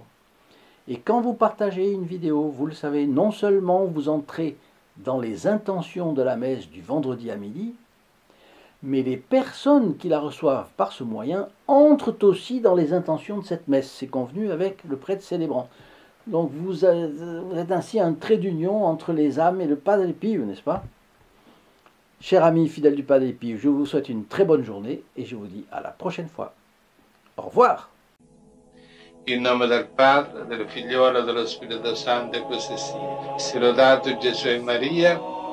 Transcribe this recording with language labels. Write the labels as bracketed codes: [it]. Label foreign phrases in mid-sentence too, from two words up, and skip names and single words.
[fr] Et quand vous partagez une vidéo, vous le savez, non seulement vous entrez dans les intentions de la messe du vendredi à midi, mais les personnes qui la reçoivent par ce moyen entrent aussi dans les intentions de cette messe. C'est convenu avec le prêtre célébrant. Donc vous êtes ainsi un trait d'union entre les âmes et le Padre Pio, n'est-ce pas? Chers amis fidèles du Padre Pio, je vous souhaite une très bonne journée et je vous dis à la prochaine fois. Au revoir. [it] In nome del Padre, del Figliolo e dello Spirito Santo, e così sia. Sia lodato Gesù e Maria.